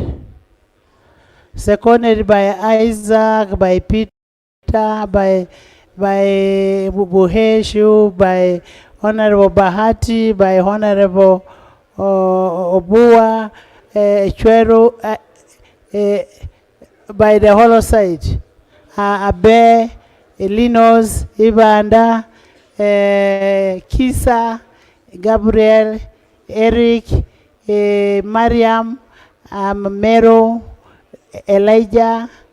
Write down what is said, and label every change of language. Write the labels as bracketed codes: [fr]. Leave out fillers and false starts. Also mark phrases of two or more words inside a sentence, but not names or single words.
[en] by Isaac, by Peter, by Buheshu, by Honorable Bahati, by Honorable Obua, Chwero, by the hollow side, Abe, Elinos, Ibanda, Kisa, Gabriel, Eric, Mariam, Mero, Elijah,